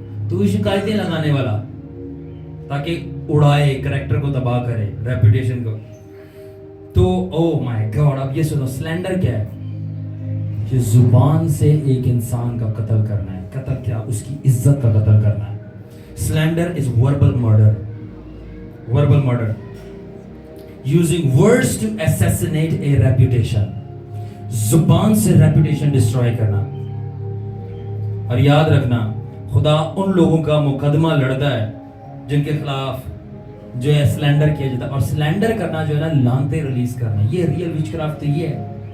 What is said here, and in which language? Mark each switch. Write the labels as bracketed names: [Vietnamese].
[Hindi] तो शिकायतें लगाने वाला ताकि उड़ाए, करैक्टर को तबाह करे, रेपुटेशन को. तो ओह माय गॉड, अब ये सुनो, स्लैंडर क्या है? ये जुबान से एक इंसान का कत्ल करना है. कत्ल क्या? उसकी इज्जत का कत्ल करना है. [English] Slander is verbal murder. Verbal murder, using words to assassinate a reputation. [Hindi] जुबान से [English] reputation destroy [Hindi] करना. और याद रखना, खुदा उन लोगों का मुकदमा लड़ता है जिनके खिलाफ जो है स्लैंडर किया जाता है. और स्लैंडर करना जो है ना, लानते रिलीज करना, ये रियल विचक्राफ्ट तो ये है.